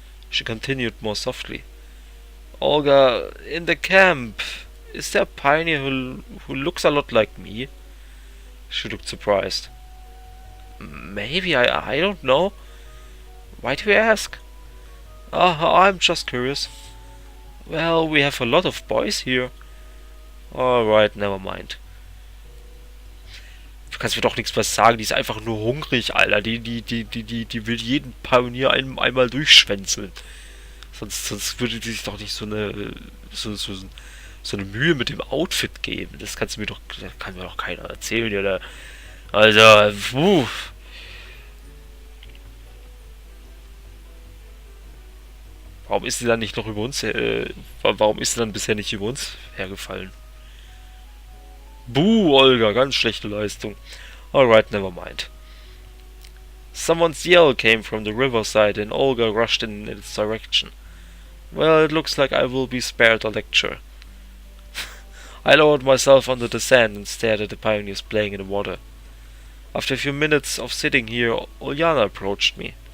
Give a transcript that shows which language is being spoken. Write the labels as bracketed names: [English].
[English] She continued more softly. Olga, in the camp, is there a pioneer who looks a lot like me? She looked surprised. Maybe, I don't know. Why do you ask? I'm just curious. Well, we have a lot of boys here. Alright, never mind. [German] Du kannst mir doch nichts mehr sagen, die ist einfach nur hungrig, Alter. Die will jeden Pionier einmal durchschwänzeln. Sonst würde die sich doch nicht so eine Mühe mit dem Outfit geben. Das kann mir doch keiner erzählen, oder? Also, Warum ist sie dann nicht noch über uns, warum ist sie dann bisher nicht über uns hergefallen? Buh, Olga, ganz schlechte Leistung. [English] Alright, never mind. Someone's yell came from the riverside and Olga rushed in its direction. Well, it looks like I will be spared a lecture. I lowered myself onto the sand and stared at the pioneers playing in the water. After a few minutes of sitting here, Uljana approached me.